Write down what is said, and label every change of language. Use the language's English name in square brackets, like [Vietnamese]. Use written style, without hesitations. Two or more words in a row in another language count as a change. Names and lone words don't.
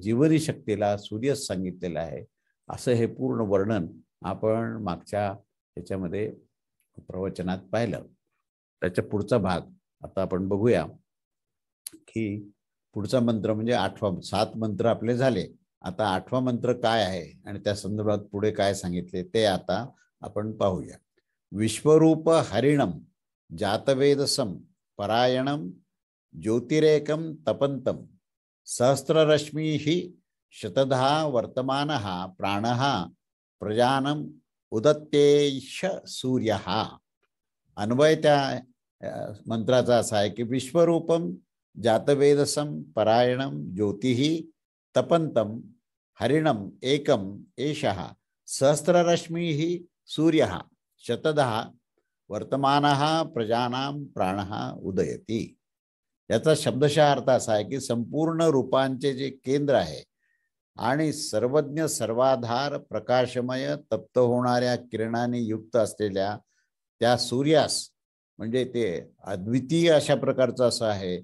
[Marathi] जीवनी शक्तीला सूर्यच सांगितलेलं आहे असं हे पूर्ण वर्णन आपण मागच्या ह्याच्यामध्ये प्रवचनात पाहिलं. त्याच्या पुढचा भाग आता आपण बघूया की पुढचा मंत्र म्हणजे 8वा. 7 मंत्र आपले झाले. आता 8वा मंत्र काय आहे आणि त्या संदर्भात पुढे काय सांगितले ते आता आपण पाहूया. [Sanskrit] विश्वरूप हरिणम जातवेदसम परायणम ज्योतिरेकम तपंतम सहस्ररश्मी ही शतधा वर्तमानः प्राणः प्रजानम उदत्तेश सूर्यः. अन्वय त्या मंत्राचा असा आहे की विश्वरूपम जातवेदसम परायणम ज्योतिः तपंतम हरिणम एकम एषः सहस्ररश्मीः सूर्यः शतधा वर्तमानः प्रजानां प्राणः उदयति. [Marathi] याचा शब्दशः अर्थ असा आहे की संपूर्ण रूपांचे जे केंद्र आहे आणि सर्वज्ञ, सर्वाधार, प्रकाशमय, तप्त होणाऱ्या किरणांनी युक्त असलेल्या त्या सूर्यास म्हणजे ते अद्वितीय अशा प्रकारचं असं आहे.